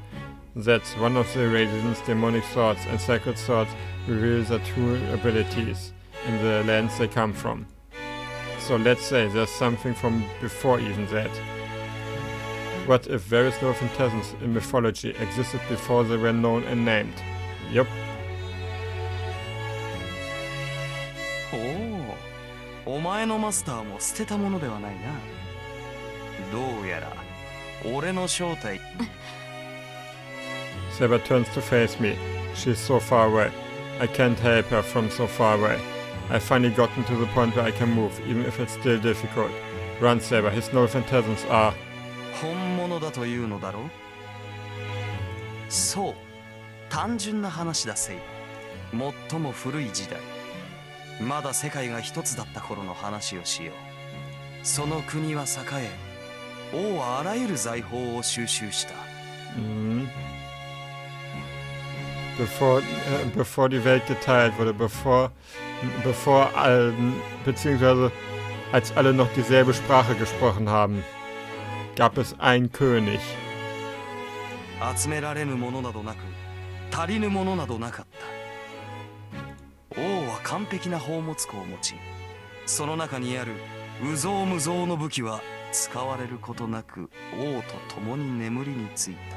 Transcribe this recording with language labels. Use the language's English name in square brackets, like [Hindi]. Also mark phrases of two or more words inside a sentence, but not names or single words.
[English] That's one of the reasons demonic swords and sacred swords reveal their true abilities in the lands they come from. So let's say there's something from before even that. What if various noble phantasms in mythology existed before they were known and named? Yup. [Japanese] おお、お前のマスターも捨てたものではないな。どうやら俺の正体。 [English] Saber turns to face me. She's so far away. I can't help her from so far away. I've finally gotten to the point where I can move, even if it's still difficult. Run, Saber. His noble phantasms are... [Japanese] 本物だというのだろう。そう、単純な話だセイ。最も古い時代、まだ世界が一つだった頃の話をしよう。その国は栄え、王はあらゆる財宝を収集した。 [German] Bevor die Welt geteilt wurde, beziehungsweise als alle noch dieselbe Sprache gesprochen haben, gab es einen König. [Japanese] 集められぬものなどなく、足りぬものなどなかった。王は完璧な宝物庫を持ち、その中にある有象無象の武器は使われることなく王と共に眠りについた。